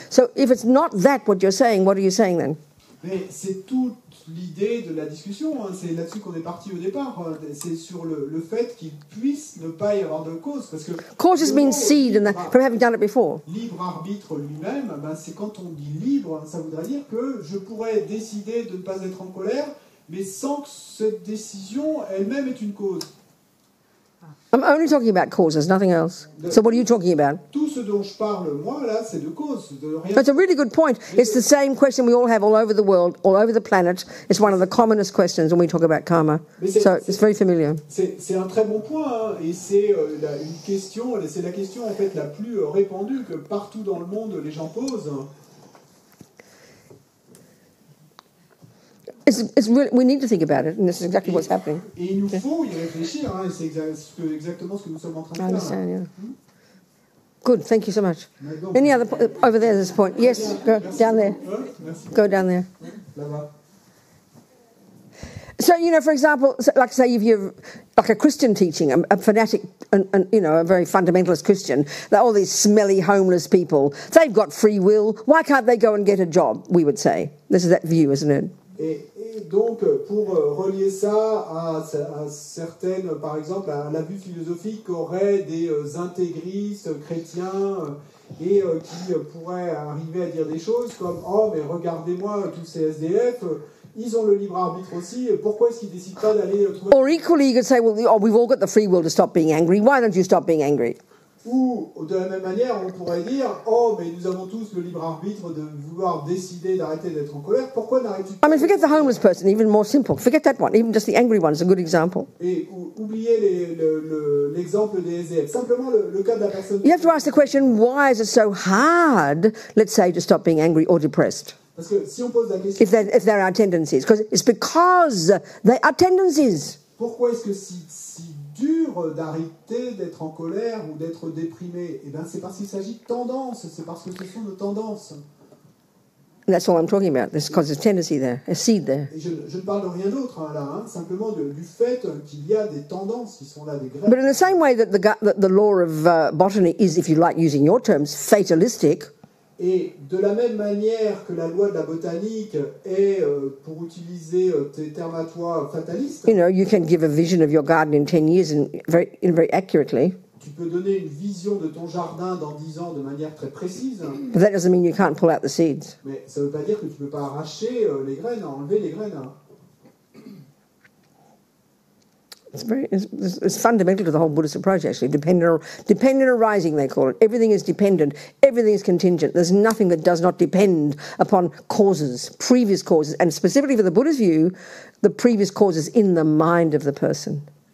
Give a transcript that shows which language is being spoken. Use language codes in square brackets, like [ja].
[en] So if it's not that what you're saying, what are you saying then? [fr] Mais c'est toute l'idée de la discussion, hein. C'est là-dessus qu'on est parti au départ. C'est sur le fait qu'il puisse ne pas y avoir de cause. Parce que [en] Cause just means seed, and from having done it before. [fr] libre arbitre lui-même, ben c'est quand on dit libre, ça voudrait dire que je pourrais décider de ne pas être en colère, mais sans que cette décision elle-même ait une cause. [en] I'm only talking about causes, nothing else. So what are you talking about? [fr] Tout ce ce dont je parle, moi, là, c'est de cause, de rien. [en] That's a really good point. It's the same question we all have all over the world, all over the planet. It's one of the commonest questions when we talk about karma. So it's very familiar. [fr] C'est un très bon point, hein, et c'est une question, c'est la question en fait la plus répandue que partout dans le monde les gens posent. [en] Really, we need to think about it, and this is exactly what's happening. [fr] Et il nous faut y réfléchir, hein, et c'est exactement ce que nous sommes en train de faire. [en] I understand, yeah. Good, thank you so much. Any other over there? There's a point. Yes, go down there. Go down there. [fr] Là-bas. [en] So, you know, for example, like say if you're like a Christian teaching, a fanatic, and you know, a very fundamentalist Christian, that all these smelly homeless people, they've got free will. Why can't they go and get a job? We would say this is that view, isn't it? [fr] Et donc, pour relier ça à certaines, par exemple, à la vue philosophique qu'auraient des intégristes chrétiens et qui pourraient arriver à dire des choses comme « Oh, mais regardez-moi, tous ces SDF, ils ont le libre arbitre aussi, pourquoi est-ce qu'ils ne décident pas d'aller trouver... » [en] Or equally, you could say, well, oh, we've all got the free will to stop being angry. Why don't you stop being angry? [fr] Ou, de la même manière, on pourrait dire « Oh, mais nous avons tous le libre arbitre de vouloir décider d'arrêter d'être en colère, pourquoi n'arrêtes-tu pas ?» [en] I mean, forget the homeless person, even more simple. Forget that one, even just the angry one is a good example. [fr] Et oubliez l'exemple des SDF. Simplement le cas de la personne... [en] You have to ask the question, why is it so hard, let's say, to stop being angry or depressed? [fr] Parce que si on pose la question... [en] If there are tendencies. It's because they are tendencies. [fr] Pourquoi est-ce que si dur d'arrêter d'être en colère ou d'être déprimé? Eh bien, c'est parce qu'il s'agit de tendances, c'est parce que ce sont nos tendances. [en] And that's all I'm talking about. There's because there's tendency there, a seed there. [fr] Et je ne parle de rien d'autre là, hein, simplement du fait qu'il y a des tendances qui sont là, des graines. [en] But in the same way that the law of botany is, if you like using your terms, fatalistic. [fr] Et de la même manière que la loi de la botanique est, pour utiliser tes termes à toi, fataliste. [en] You know, you can give a vision of your garden in 10 years and very accurately. [fr] Tu peux donner une vision de ton jardin dans 10 ans de manière très précise. [en] But that doesn't mean you can't pull out the seeds. [fr] Mais ça ne veut pas dire que tu ne peux pas arracher les graines, enlever les graines. [en] It's fundamental to the whole Buddhist approach, actually. Dependent arising, they call it. Everything is dependent. Everything is contingent. There's nothing that does not depend upon causes, previous causes, and specifically for the Buddhist view, the previous causes in the mind of the person.